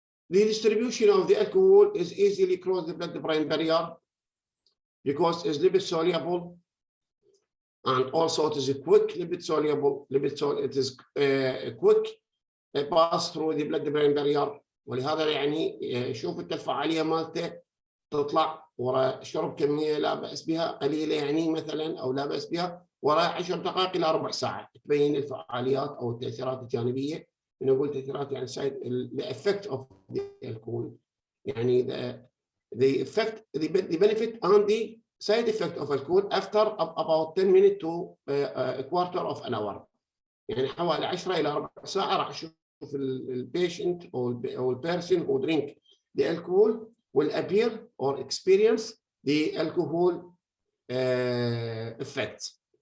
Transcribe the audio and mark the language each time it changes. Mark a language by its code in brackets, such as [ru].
[en] The distribution of the alcohol is easily cross the blood-brain barrier because it's lipid soluble, and also it is a quick lipid soluble. It is quick pass through the blood-brain barrier. [ar] ولهذا يعني شوف الفعالية مالته تطلع وراء شرب كمية لا بأس بها قليلة، يعني مثلا أو لا بأس بها وراء 10 دقائق إلى ربع ساعة تبين الفعاليات أو التأثيرات الجانبية. نقول تأثيرات يعني [en] the effect of the alcohol، يعني the effect, the benefit and the side effect of alcohol after about 10 minutes to a quarter of an hour. [ar] يعني حوالي 10 إلى ربع ساعة راح أشوف البيشنت أو البيرسون [en] who drink the alcohol will appear or experience the alcohol effects.